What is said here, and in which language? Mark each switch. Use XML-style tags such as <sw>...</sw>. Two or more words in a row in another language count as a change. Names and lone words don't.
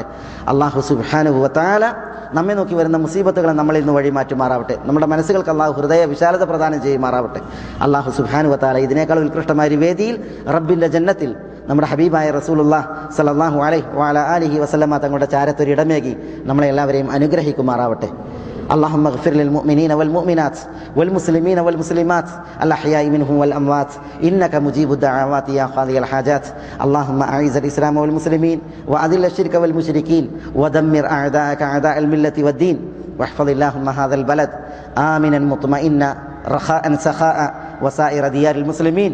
<ml>അള്ളാഹു</ml> <ar>سبحانه وتعالى</ar> <ml>നമ്മെ നോക്കി വരുന്ന മുസീബത്തുകളെ നമ്മളിൽ നിന്ന് വഴിമാറ്റുമാറാവട്ടെ. നമ്മുടെ മനസ്സുകൾക്ക് അള്ളാഹു ഹൃദയ വിശാലത പ്രദാനം ചെയ്യുമാറാവട്ടെ. അള്ളാഹു</ml> <ar>سبحانه وتعالى</ar> <ml>ഇതിനേക്കാൾ ഉത്കൃഷ്ടമായ ഒരു വേദിയിൽ റബ്ബിൻ്റെ ജന്നത്തിൽ നമ്മുടെ ഹബീബായ റസൂലുള്ളാഹ്</ml> <ar>صلى الله عليه وعلى آله وسلم</ar> <ml>ചാരത്തൊരിടമേകി നമ്മളെ എല്ലാവരെയും അനുഗ്രഹിക്കുമാറാവട്ടെ.</ml> <ar>اللهم اغفر للمؤمنين والمؤمنات والمسلمين والمسلمات الأحياء منهم والأموات إنك مجيب الدعوات يا قاضي الحاجات. اللهم أعز الإسلام والمسلمين وأذل الشرك والمشركين ودمر أعداءك أعداء الملة والدين واحفظ اللهم هذا البلد آمنا مطمئنا رخاء سخاء وسائر ديار المسلمين.</ar>